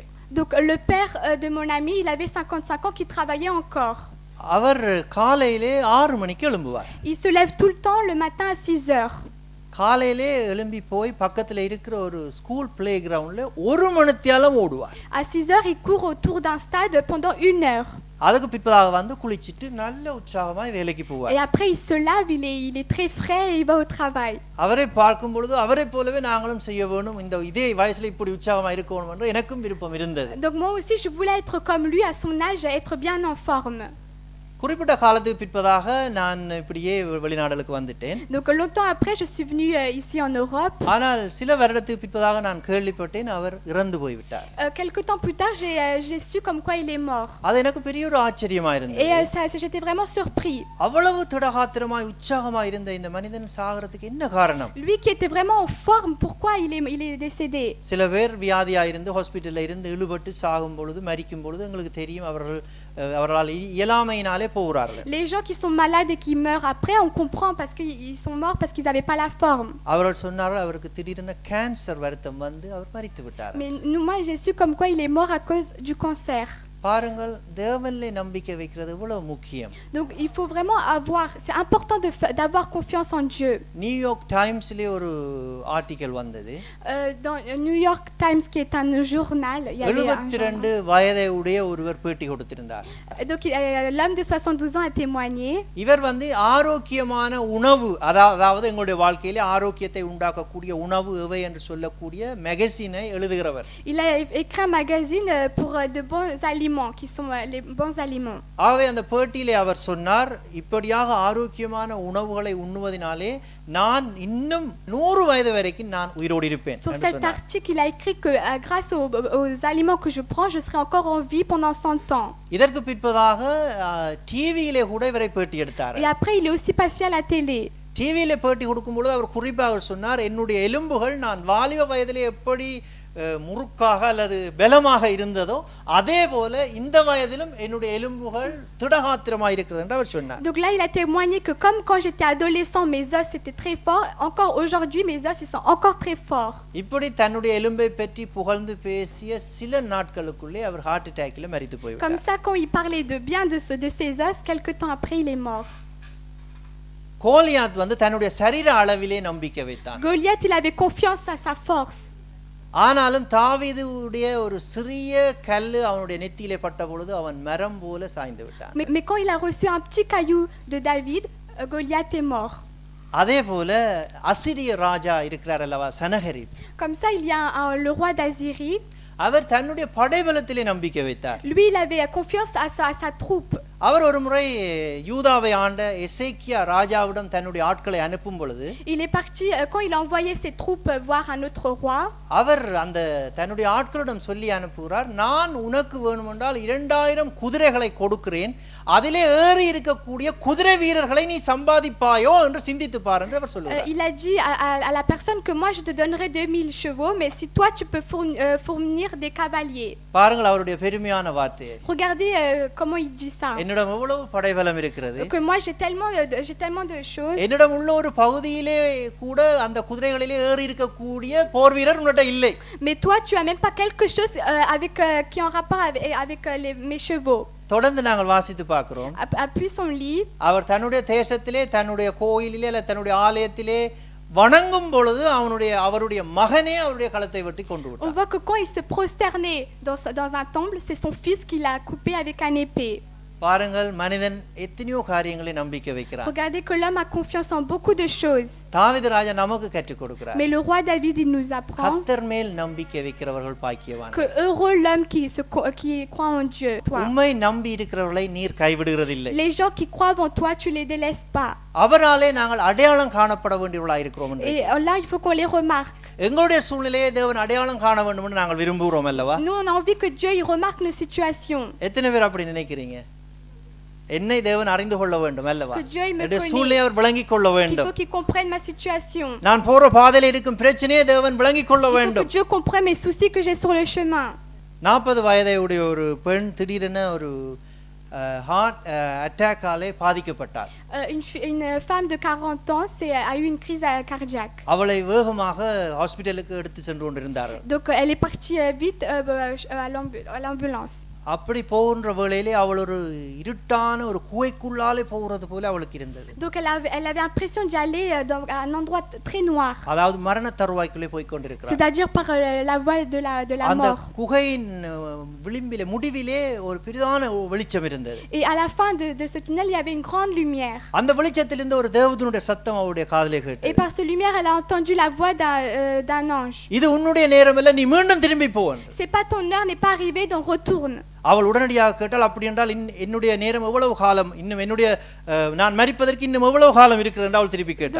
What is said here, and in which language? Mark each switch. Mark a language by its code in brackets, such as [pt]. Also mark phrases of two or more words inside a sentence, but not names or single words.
[fr] Donc le père de mon ami, il avait 55 ans qui travaillait encore. [ta] அவர் காலையிலே 6 மணிக்கு எழும்புவார். [fr] Il se lève tout le temps le matin à 6 heures. [ta] காலையிலே எழும்பி போய் பக்கத்துல இருக்கிற ஒரு [en] school play groundல [ta] 1 மணித்தியாலம் ஓடுவார். [fr] À 6 heures, il court autour d'un stade pendant 1 heure. [ta] அதுக்கு பிற்பதாக வந்து குளிச்சிட்டு நல்ல உற்சாகமாய் வேலைக்கு போவார். [fr] Et après, il se lave, il est très frais et il va au travail. [ta] அவரை பார்க்கும் பொழுது அவரை போலவே நாங்களும் செய்ய வேணும், இந்த இதே வயசுல இப்படி உற்சாகமா இருக்கணும் என்று எனக்கும் விருப்பம் இருந்தது. [fr] Donc moi aussi, je voulais être comme lui à son âge, être bien en forme. [ta] குறிப்பிட்ட காலத்துக்கு பிற்பதாக நான் இப்படியே வெளிநாடுகளுக்கு வந்துட்டேன். [fr] Donc longtemps après, je suis venue ici en Europe. [ta] ஆனால் சில வருடத்துக்கு பிற்பதாக நான் கேள்விப்பட்டேன் அவர் இறந்து போய்விட்டார். [fr] Quelque temps plus tard, j'ai su comme quoi il est mort. [ta] அது எனக்கு பெரிய ஒரு ஆச்சரியமா இருந்தது. [fr] Et j'étais vraiment surpris. [ta] அவ்வளவு திடகாத்திரமாய் உற்சாகமாய் இருந்த இந்த மனிதன் சாகிறதுக்கு என்ன காரணம்? [fr] Lui qui était vraiment en forme, pourquoi il est décédé? [ta] சில பேர் வியாதியா இருந்து ஹாஸ்பிடல்ல இருந்து இழுபட்டு சாகும் பொழுது மரிக்கும் பொழுது உங்களுக்கு தெரியும் அவர்களால் இயலாமையினாலே போகிறார்கள். [fr] Les gens qui sont malades et qui meurent après, on comprend parce qu'ils sont morts parce qu'ils n'avaient pas la forme. [ta] அவர்கள் சொன்னார்கள் அவருக்கு திடீரென கேன்சர் வருத்தம் வந்து அவர் மரித்து விட்டார். [fr] Mais moi j'ai su comme quoi il est mort à cause du cancer. [ta] பாருங்கள், தேவனிலே நம்பிக்கை வைக்கிறது எவ்வளவு முக்கியம். [fr] Donc il faut vraiment c'est important d'avoir confiance en Dieu. [ta] நியூயார்க் டைம்ஸ்ல ஒரு ஆர்டிகல் வந்தது. [fr] Dans New York Times qui est un journal, il y avait [ta] 72 வயதை உடைய ஒருவர் பேட்டி கொடுத்திருந்தார். [fr] Donc l'homme de 72 ans a témoigné. [ta] இவர் வந்து ஆரோக்கியமான உணவு, அதாவது எங்களுடைய வாழ்க்கையிலே ஆரோக்கியத்தை உண்டாக்கக்கூடிய உணவு எவை என்று சொல்லக்கூடிய மேகசினை எழுதுகிறவர். [fr] Il a écrit un magazine pour de bons aliments qui sont les bons aliments. [ta] ஆகவே அந்த பேட்டியிலே அவர் சொன்னார், இப்படியாக ஆரோக்கியமான உணவுகளை உண்ணுவதினாலே நான் இன்னும் 100 வயது வரைக்கும் நான் உயிரோடு இருப்பேன். [fr] Sur cet article, il a écrit que grâce aux aliments que je prends, je serai encore en vie pendant 100 ans. [ta] இதற்கு பிற்பதாக டிவியிலே கூட இவரை பேட்டி எடுத்தார். [fr] Et après, il est aussi passé à la télé. [ta] டிவியிலே பேட்டி கொடுக்கும்போது அவர் குறிப்பாக சொன்னார், என்னுடைய எலும்புகள் நான் வாலிப வயதிலே எப்படி முறுக்காக அல்லது பலமாக இருந்ததோ அதே போல இந்த வயதிலும் என்னுடைய எலும்புகள் திடகாத்திரமாக இருக்கிறது என்று அவர் சொன்னார். [fr] Donc là il a témoigné que comme quand j'étais adolescent mes os étaient très forts, encore aujourd'hui mes os ils sont encore très forts. [ta] இப்படி தன்னுடைய எலும்பை பற்றி புகழ்ந்து பேசிய சில நாட்களுக்குள்ளே அவர் [en] heart attackல [ta] மரித்து போய்விட்டார். [fr] Comme ça quand il parlait de bien de ses os, quelque temps après il est mort. [ta] கோலியாத் வந்து தன்னுடைய சரீர அளவிலே நம்பிக்கை வைத்தான். [fr] Goliath il avait confiance à sa force. [ta] ஆனாலும் தாவீதுடைய ஒரு சிறிய கல்லு அவனுடைய நெத்தியிலே பட்ட பொழுது அவன் மரம் போல சாய்ந்து விட்டான். [fr] Mais quand il a reçu un petit caillou de David, Goliath est mort. [ta] அதே போல அசிரிய ராஜா இருக்கிறார் அல்லவா, சனகரிப். [fr] Comme ça il y a le roi d'Assyrie. [ta] அவர் தன்னுடைய படைபலத்திலே நம்பிக்கை வைத்தார். [fr] Lui il avait confiance à sa troupe. [ta] அவர் ஒரு முறை யூதாவை ஆண்ட எசேக்கியா ராஜாவிடம் தன்னுடைய ஆட்களை அனுப்பும் பொழுது [fr] il est parti quand il a envoyé ses troupes voir un autre roi. [ta] அவர் அந்த தன்னுடைய ஆட்களிடம் சொல்லி அனுப்புகிறார், நான் உனக்கு வேண்டுமென்றால் 2000 குதிரைகளை கொடுக்கிறேன், அதிலே ஏறி இருக்கக்கூடிய குதிரை வீரர்களை நீ சம்பாதிப்பாயோ என்று சிந்தித்து பார் என்று அவர் சொல்லுகிறார். [fr] Il a dit à la personne que moi je te donnerai 2000 chevaux, mais si toi tu peux fournir des cavaliers. [ta] பாருங்கள் அவருடைய பெருமையான வார்த்தை. [fr] Regardez comment il dit ça. [ta] என்னிடம் எவ்வளவு படைபலம் இருக்கிறது, [fr] que moi j'ai tellement de choses. [ta] என்னிடம் உள்ள ஒரு பகுதியிலே கூட அந்த குதிரைகளிலே ஏறி இருக்கக்கூடிய போர் வீரர் உன்னிட்ட இல்லை. [fr] Mais toi tu as même pas quelque chose avec qui en rapport avec mes chevaux. [ta] தொடர்ந்து நாங்கள் வாசித்து பார்க்கிறோம். [fr] Appuie son lit. [ta] அவர் தன்னுடைய தேசத்திலே தன்னுடைய கோயிலிலே அல்ல தன்னுடைய ஆலயத்திலே வணங்கும் பொழுது அவருடைய மகனே அவருடைய கழுத்தை வெட்டி கொண்டு விட்டார். [fr] On voit que quand il se prosternait dans un temple, c'est son fils qui l'a coupé avec un épée. [ta] பாருங்கள், மனிதன் எத்தனையோ காரியங்களை நம்பிக்கை வைக்கிறார். [fr] Regardez que l'homme a confiance en beaucoup de choses. [ta] தாவீது ராஜா நமக்கு கற்றுக் கொடுக்கிறார். [fr] Mais le roi David il nous apprend [ta] கர்த்தர் மேல் நம்பிக்கை வைக்கிறவர்கள் பாக்கியவான்கள். [fr] que heureux l'homme qui croit en Dieu. Toi. [ta] உம்மை நம்பி இருக்கிறவர்களை நீர் கைவிடுகிறதில்லை. [fr] Les gens qui croient en toi, tu les délaisses pas. [ta] அவராலே நாங்கள் அடையாளம் காணப்பட வேண்டியவர்களாக இருக்கிறோம் என்று. [fr] Et là il faut qu'on les remarque. [ta] எங்களுடைய சூழ்நிலையை தேவன் அடையாளம் காண வேண்டும் என்று நாங்கள் விரும்புகிறோம் அல்லவா? [fr] Nous on a envie que Dieu il remarque nos situations. [ta] எத்தனை பேர் அப்படி நினைக்கிறீங்க? என்னை தேவன் அறிந்து கொள்ள வேண்டும் அல்லவா? [fr] Que Dieu me [ta] என்னுடைய சூழ்நிலையை அவர் விளங்கிக் கொள்ள [fr] Il [ta] வேண்டும். [fr] faut qu'il comprenne ma situation. [ta] நான் போற பாதையில இருக்கும் பிரச்சனையை தேவன் விளங்கிக் கொள்ள [fr] Il faut [ta] வேண்டும். [fr] que Dieu comprenne mes soucis que j'ai sur le chemin. [ta] 40 வயதை உடைய ஒரு பெண் திடீரென ஒரு [en] heart attackகாலே [ta] பாதிக்கப்பட்டார். [fr] Une femme de 40 ans a eu une crise cardiaque. [ta] அவளை வேகமாக ஹாஸ்பிடலுக்கு எடுத்து சென்று கொண்டிருந்தார்கள். [fr] Donc elle est partie vite à l'ambulance. [ta] அப்படி போகின்ற வேளையிலே அவள் ஒரு இருட்டான ஒரு குகைக்குள்ளாலே போகிறது போல அவளுக்கு இருந்தது. [fr] Donc elle avait l'impression d'y aller dans un endroit très noir. [ta] அதாவது மரண தருவாய்க்குள்ளே போய் கொண்டிருக்கிறாள். [fr] C'est-à-dire par la voie de la [ta] அந்த [fr] mort. [ta] குகையின் விளிம்பிலே முடிவிலே ஒரு பெரிதான வெளிச்சம் இருந்தது. [fr] Et à la fin de ce tunnel, il y avait une grande lumière. [ta] அந்த வெளிச்சத்திலிருந்து ஒரு தேவதூதனுடைய சத்தம் அவளுடைய காதிலே கேட்டது. [fr] Et par cette lumière, elle a entendu la voix d'un ange. [ta] இது உன்னுடைய நேரம் இல்ல, நீ மீண்டும் திரும்பி போ. [fr] C'est pas ton heure n'est pas arrivée, donc retourne. [ta] அவள் உடனடியாக கேட்டால், அப்படி என்றால் என்னுடைய நேரம் எவ்வளவு காலம், இன்னும் என்னுடைய நான் மரிப்பதற்கு இன்னும் எவ்வளவு காலம் இருக்கிறது என்று அவள் திருப்பி கேட்டாள்.